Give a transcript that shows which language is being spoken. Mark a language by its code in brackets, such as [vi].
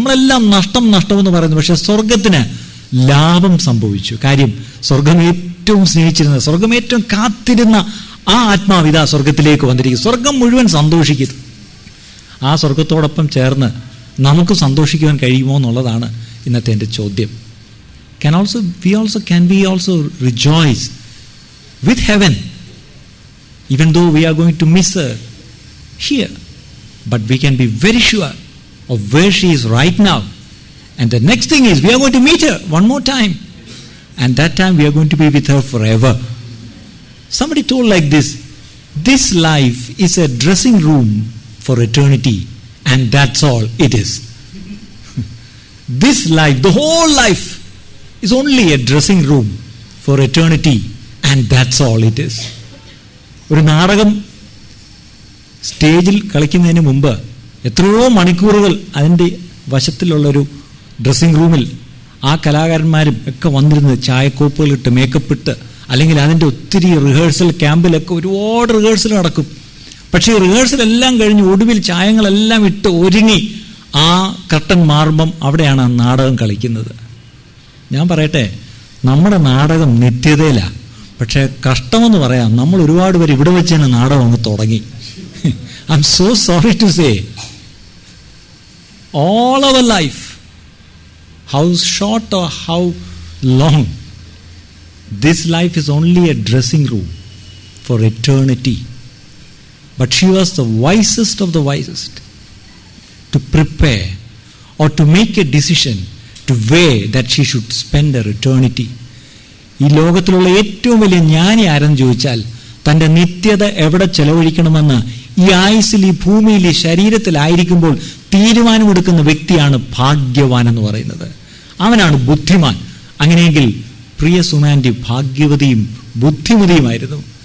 [ml] നമ്മളെല്ലാം നഷ്ടമെന്ന് പറയുന്നു, പക്ഷെ സ്വർഗത്തിന് ലാഭം സംഭവിച്ചു. കാര്യം, സ്വർഗം ഏറ്റവും സ്നേഹിച്ചിരുന്ന, സ്വർഗം ഏറ്റവും കാത്തിരുന്ന ആ ആത്മാവിതാ സ്വർഗത്തിലേക്ക് വന്നിരിക്കും. സ്വർഗം മുഴുവൻ സന്തോഷിക്കുന്നു. ആ സ്വർഗത്തോടൊപ്പം ചേർന്ന് നമുക്ക് സന്തോഷിക്കുവാൻ കഴിയുമോ എന്നുള്ളതാണ് ഇന്നത്തെ എൻ്റെ ചോദ്യം. [en] Can we also rejoice with heaven, even though we are going to miss her here? But we can be very sure of where she is right now. And the next thing is, we are going to meet her one more time. And that time we are going to be with her forever. Somebody told like this life is a dressing room for eternity. And that's all it is. This life, the whole life, is only a dressing room for eternity, and that's all it is. [ml] ഒരു നാടകം സ്റ്റേജിൽ കളിക്കുന്നതിന് മുമ്പ് എത്രയോ മണിക്കൂറുകൾ അതിൻ്റെ വശത്തിലുള്ളൊരു dressing റൂമിൽ ആ കലാകാരന്മാരും ഒക്കെ വന്നിരുന്ന് ചായക്കോപ്പുകളിട്ട് മേക്കപ്പ് ഇട്ട്, അല്ലെങ്കിൽ അതിൻ്റെ ഒത്തിരി റിഹേഴ്സൽ ക്യാമ്പിലൊക്കെ ഒരുപാട് റിഹേഴ്സൽ നടക്കും. പക്ഷേ ഈ റിഹേഴ്സലെല്ലാം കഴിഞ്ഞ് ഒടുവിൽ ചായങ്ങളെല്ലാം ഇട്ട് ഒരുങ്ങി ആ കർട്ടൻ മാറുമ്പം അവിടെയാണ് ആ നാടകം കളിക്കുന്നത്. ഞാൻ പറയട്ടെ, നമ്മുടെ നാടകം നിത്യതയിലാണ്. പക്ഷേ കഷ്ടമെന്ന് പറയാം, നമ്മൾ ഒരുപാട് പേര് ഇവിടെ വെച്ച് തന്നെ നാടകം അങ്ങ് തുടങ്ങി. [en] I'm so sorry to say, all our life, how short or how long. This life is only a dressing room for eternity. But she was the wisest of the wisest to prepare or to make a decision to weigh that she should spend her eternity. [ml] ഈ ലോകത്തിലുള്ള ഏറ്റവും വലിയ ജ്ഞാനി ആരെന്ന് ചോദിച്ചാൽ തൻ്റെ നിത്യത എവിടെ ചെലവഴിക്കണമെന്ന് ഈ ആയുസ്സിൽ, ഈ ഭൂമിയിൽ, ഈ ശരീരത്തിലായിരിക്കുമ്പോൾ തീരുമാനമെടുക്കുന്ന വ്യക്തിയാണ് ഭാഗ്യവാൻ എന്ന് പറയുന്നത്. അവനാണ് ബുദ്ധിമാൻ. അങ്ങനെയെങ്കിൽ പ്രിയ സുമാൻറ്റി ഭാഗ്യവതിയും ബുദ്ധിമതിയുമായിരുന്നു.